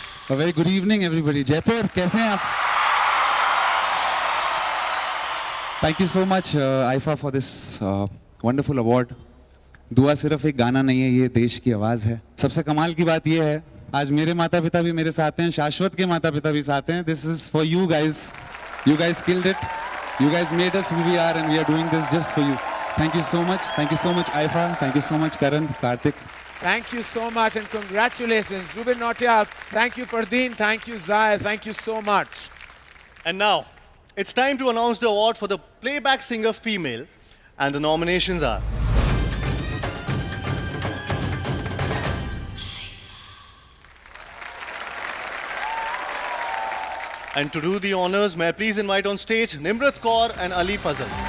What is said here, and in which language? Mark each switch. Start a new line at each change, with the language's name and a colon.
English: A very good evening, everybody.
Hindi: Jaipur, कैसे हैं आप?
English: Thank you so much, IFA, for this wonderful award.
Hindi: दुआ सिर्फ एक गाना नहीं है, ये देश की आवाज़ है. सबसे कमाल की बात ये है, आज मेरे माता पिता भी मेरे साथ हैं, शाश्वत के माता पिता भी साथ हैं.
English: This is for you guys. You guys killed it. You guys made us who we are, and we are doing this just for you. Thank you so much. Thank you so much, IFA. Thank you so much, Karan, Karthik. Thank you so much and congratulations. Jubin Nautiyal, thank you Fardeen, thank you Zaya, thank you so much. And now, it's time to announce the award for the playback singer female, and the nominations are And to do the honors, may I please invite on stage Nimrat Kaur and Ali Fazal.